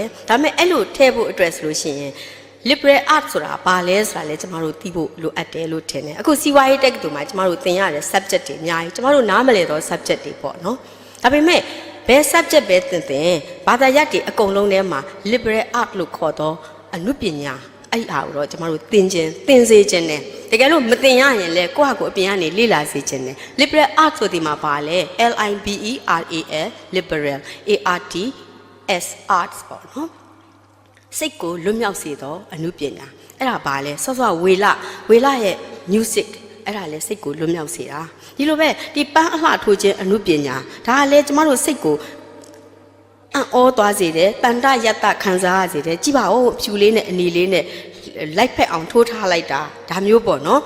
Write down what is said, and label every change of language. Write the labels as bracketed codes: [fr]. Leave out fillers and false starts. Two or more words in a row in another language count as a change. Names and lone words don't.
[my] ဒါပေမဲ့အဲ့လိုထည့်ဖို့အတွက်ဆိုလို့ရှိရင် [en] liberal art [my] ဆိုတာဘာလဲဆိုတာလဲကျမတို့သိဖို့လိုအပ်တယ်လို့ထင်တယ်အခုစီးပွားရေးတက္ကသိုလ်မှာကျမတို့သင်ရတဲ့ subject တွေအများကြီးကျမတို့နားမလည်သော subject တွေပေါ့နော်ဒါပေမဲ့ဘယ် subject ပဲသင်ဘာသာရပ်တွေအကုန်လုံးထဲမှာ [en] liberal art [my] လို့ခေါ်တော့အနုပညာအဲ့ဟာကိုတော့ကျမတို့သင်စေခြင်းနဲ့တကယ်လို့မသင်ရရင်လည်းကိုယ့်ဟာကိုယ်အပြင်ကနေလေ့လာစေခြင်းနဲ့ [en] liberal art [my] ဆိုဒီမှာပါလဲ [en] liberal liberal arts arts [my] ပေါ့နော်စိတ်ကိုလွတ်မြောက်စေသောအနုပညာအဲ့ဒါပါလဲဆော့ဆော့ဝေလာရဲ့ music အဲ့ဒါလဲစိတ်ကိုလွတ်မြောက်စေတာဒီလိုပဲဒီပန်းအလှထိုးခြင်းအနုပညာဒါက လဲကျမတို့စိတ်ကိုအော်သွားစေတယ်တန်တရတခံစားရစေတယ်ကြည့်ပါဦးဖြူလေးနဲ့အနီလေးနဲ့လိုက်ဖက်အောင်ထိုးထားလိုက်တာဒါမျိုးပေါ့နော်